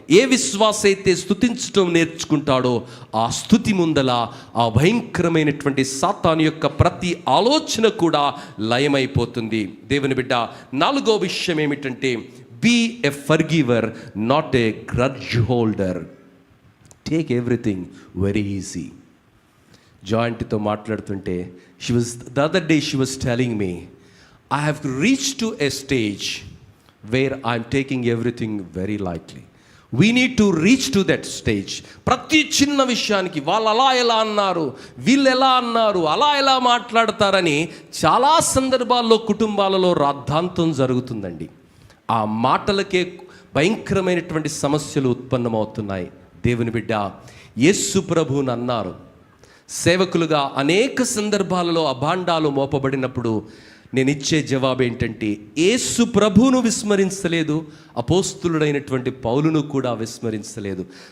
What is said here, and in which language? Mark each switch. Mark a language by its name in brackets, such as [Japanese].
[Telugu] ఏ విశ్వాస అయితే స్తుతించటం నేర్చుకుంటాడో ఆ స్తుతి ముందల ఆ భయంకరమైనటువంటి సాతాను యొక్క ప్రతి ఆలోచన కూడా లయమైపోతుంది. దేవుని బిడ్డ, 4వ విషయం ఏమిటంటే [English] Be a forgiver, not a grudge holder. Take everything very easy. [Telugu] జాయింట్తో మాట్లాడుతుంటే [English] the other day she was telling me, I have reached to a stage where I'm taking everything very lightly. We need to reach to that stage. [Telugu] ప్రతి చిన్న విషయానికి వాళ్ళు అలా ఎలా అన్నారు, వీళ్ళు ఎలా అన్నారు, అలా ఎలా మాట్లాడతారని చాలా సందర్భాల్లో కుటుంబాలలో రాద్ధాంతం జరుగుతుందండి. ఆ మాటలకే భయంకరమైనటువంటి సమస్యలు ఉత్పన్నమవుతున్నాయి. దేవుని బిడ్డ, యేసు ప్రభువుని అన్నారు, సేవకులుగా అనేక సందర్భాలలో అభాండాలు మోపబడినప్పుడు నేను ఇచ్చే జవాబు ఏంటంటే, యేసు ప్రభువును విస్మరించలేదు, అపోస్తులుడైనటువంటి పౌలును కూడా విస్మరించలేదు.